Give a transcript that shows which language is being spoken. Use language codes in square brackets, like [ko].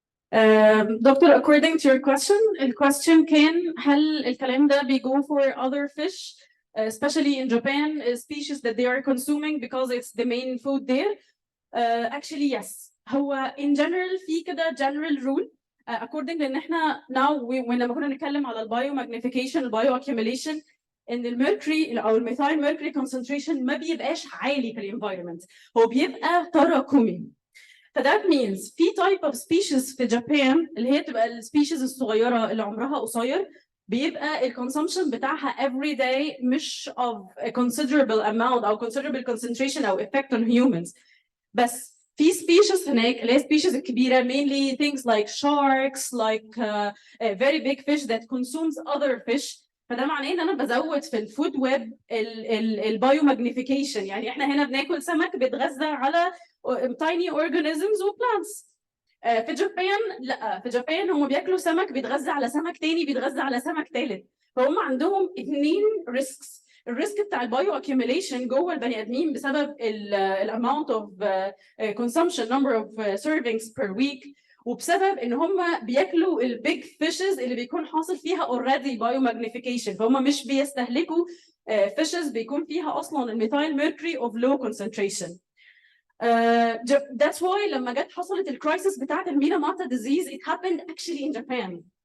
[en] Doctor, according to your question, the question can [ar] هل الكلام ده بيجو [en] for other fish, especially in Japan, species that they are consuming because it's the main food there? Actually, yes. [ar] هو [en] in general [ar] في كده [en] general rule according [ar] لان احنا now لما كنا نتكلم على البايو magnification البايو accumulation ان الميركوري او الميثايل ميركوري concentration ما بيبقاش عالي في الانفايرمنت، هو بيبقى تراكمي. فده means في [en] type of species [ar] في جابان اللي هي تبقى السبيشيز الصغيره اللي عمرها قصير بيبقى الكونسومشن بتاعها [en] every day [ar] مش [en] of a considerable amount [ar] او [en] considerable concentration [ar] او [en] effect on humans. [ar] بس في [en] species [ar] هناك اللي هي [en] species الكبيره mainly things like sharks like very big fish that consumes other fish. [ar] فده معناه ان انا بزود في الفود ويب البايو ماجنيفيكيشن، يعني احنا هنا بناكل سمك بيتغذى على [en] tiny organisms [ar] و plants. في جابان لا، في جابان هم بياكلوا سمك بيتغذى على سمك تاني بيتغذى على سمك تالت، فهم عندهم 2 risks. الريسك بتاع البايو accumulation جوه البني ادمين بسبب الاماونت اوف consumption [en] number of servings per week، [ar] وبسبب ان هم بياكلوا البيج فيشز اللي بيكون حاصل فيها already بايو ماجنيفيكيشن، فهم مش بيستهلكوا فيشز بيكون فيها اصلا الميثايل ميركوري [en] of low concentration. That's why [ar] لما جت حصلت الكرايسيس بتاعت الميناماتا [en] disease it happened actually in Japan.